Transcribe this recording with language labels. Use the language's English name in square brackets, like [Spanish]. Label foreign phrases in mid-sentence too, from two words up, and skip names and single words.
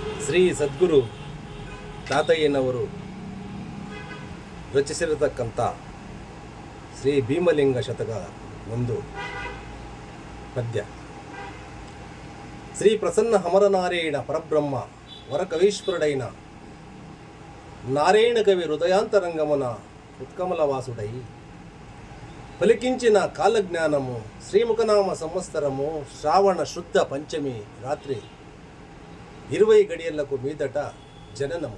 [Kannada] ಶ್ರೀ ಸದ್ಗುರು ತಾತಯ್ಯನವರು ರಚಿಸಿರತಕ್ಕಂಥ ಶ್ರೀ ಭೀಮಲಿಂಗ ಶತಕ ಒಂದು ಪದ್ಯ. [Telugu] శ్రీ ప్రసన్న అమరనారాయణ పరబ్రహ్మ వరకవీశ్వరుడైన నారాయణ కవి హృదయాంతరంగమున ఉత్కమల వాసుడై పలికించిన కాలజ్ఞానము శ్రీముఖనామ సంవత్సరము శ్రావణ శుద్ధ పంచమి రాత్రి 20 గడియలకు మీదట జననము.